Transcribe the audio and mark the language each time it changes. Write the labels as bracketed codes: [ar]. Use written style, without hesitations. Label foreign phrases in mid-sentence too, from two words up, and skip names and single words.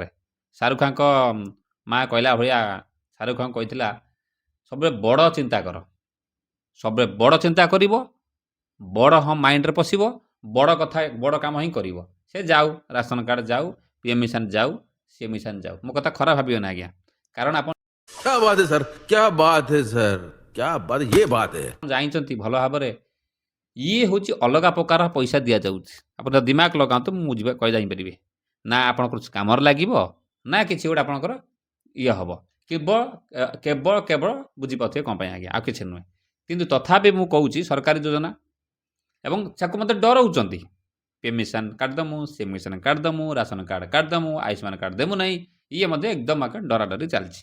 [or] ଶାହରୁଖ ଖାନଙ୍କ ମା କହିଲା ଭଳିଆ, ଶାହରୁଖ ଖାନ କହିଥିଲା ସବୁବେଳେ ବଡ଼ ଚିନ୍ତା କର, ସବୁବେଳେ ବଡ଼ ଚିନ୍ତା କରିବ, ବଡ଼ ମାଇଣ୍ଡରେ ପଶିବ, ବଡ଼ କଥା ବଡ଼ କାମ ହିଁ କରିବ। ସେ ଯାଉ, ରାସନ କାର୍ଡ଼ ଯାଉ, PM ମିଶନ ଯାଉ, ସିଏମ୍ ମିଶନ ଯାଉ, ମୋ କଥା ଖରାପ ଭାବିବେ ନା ଆଜ୍ଞା, କାରଣ ଆପଣ [hi] क्या बात है सर, क्या बात है सर, क्या बात, ये बात है। [or] ଜାଣିଛନ୍ତି ଭଲ ଭାବରେ ଇଏ ହେଉଛି ଅଲଗା ପ୍ରକାର ପଇସା ଦିଆଯାଉଛି। ଆପଣ ଦିମାଗ ଲଗାନ୍ତୁ, ମୁଁ କହି ଯାଇପାରିବେ ନା ଆପଣଙ୍କର କାମରେ ଲାଗିବ, ନା କିଛି ଗୋଟେ ଆପଣଙ୍କର ଇଏ ହେବ। କେବଳ ବୁଝିପାରୁଥିବେ କ'ଣ ପାଇଁ ଆଜ୍ଞା, ଆଉ କିଛି ନୁହେଁ। କିନ୍ତୁ ତଥାପି ମୁଁ କହୁଛି ସରକାରୀ ଯୋଜନା, ଏବଂ ତାକୁ ମୋତେ ଡରଉଛନ୍ତି, PM ମିଶନ କାର୍ଡ଼ ଦେମୁ, ସିଏମ୍ ମିଶନ କାର୍ଡ଼ ଦେମୁ, ରାସନ କାର୍ଡ଼ ଦେମୁ, ଆୟୁଷ୍ମାନ କାର୍ଡ଼ ଦେମୁ ନାହିଁ, ଇଏ ମଧ୍ୟ ଏକଦମ ଡରାଡରି ଚାଲିଛି।